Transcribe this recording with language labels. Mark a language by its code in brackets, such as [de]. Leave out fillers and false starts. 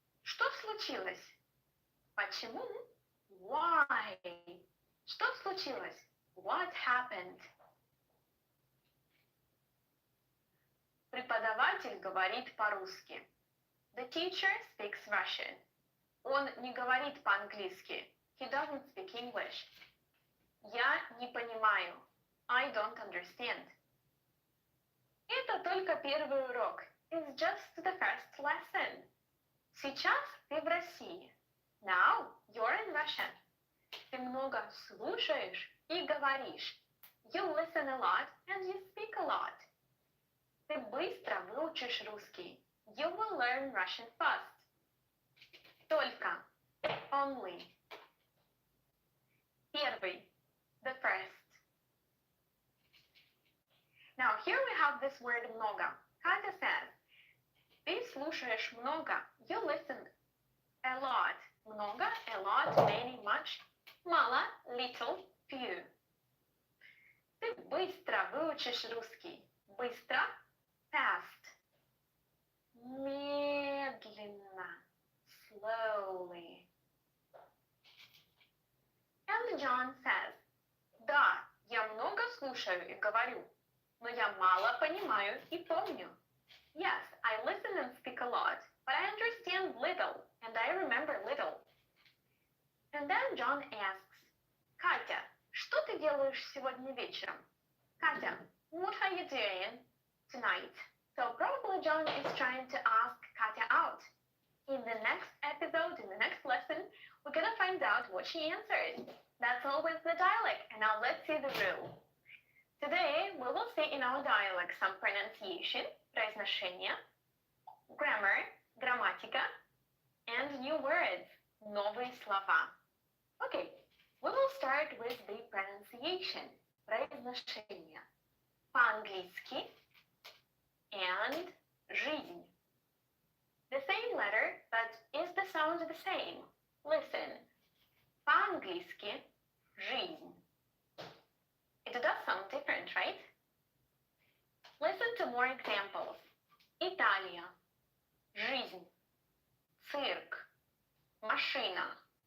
[ru] Что случилось? Почему? [en] Why? [ru] Что случилось? [en] What happened? [ru] Преподаватель говорит по-русски. [en] The teacher speaks Russian. [ru] Он не говорит по-английски. [en] He doesn't speak English. [ru] Я не понимаю. [en] I don't understand. [ru] Это только первый урок. [en] It's just the first lesson. [ru] Сейчас ты в России. [en] Now you're in Russia. [ru] Ты много слушаешь и говоришь. [en] You listen a lot and you speak a lot. [ru] Ты быстро выучишь русский. [en] You will learn Russian fast. [ru] Только. Only. [en] Первый. The first. Now here we have this word много. Katya says, [ru] ты слушаешь много. [en] You listen a lot. Много, a lot, many, much. Мало, little, few. [ru] Ты быстро выучишь русский. [en] Быстро, fast. Медленно, slowly. And John says, [ru] да, я много слушаю и говорю, но я мало понимаю и помню. [en] Yes, I listen and speak a lot, but I understand little, and I remember little. And then John asks, [ru] Katya, что ты делаешь сегодня вечером? [en] Katya, what are you doing tonight? So probably John is trying to ask Katya out. In the next episode, in the next lesson, we're gonna find out what she answers. That's all with the dialect, and now let's see the rule. Today, we will see in our dialect some pronunciation, произношение, grammar, грамматика, and new words, новые слова. Okay, we will start with the pronunciation, произношение. [ru] По-английски and жизнь. [en] The same letter, but is the sound the same? Listen. [ru] По-английски жизнь. [en] It does sound different, right? Listen to more examples. Италия. Жизнь. Цирк. Машина.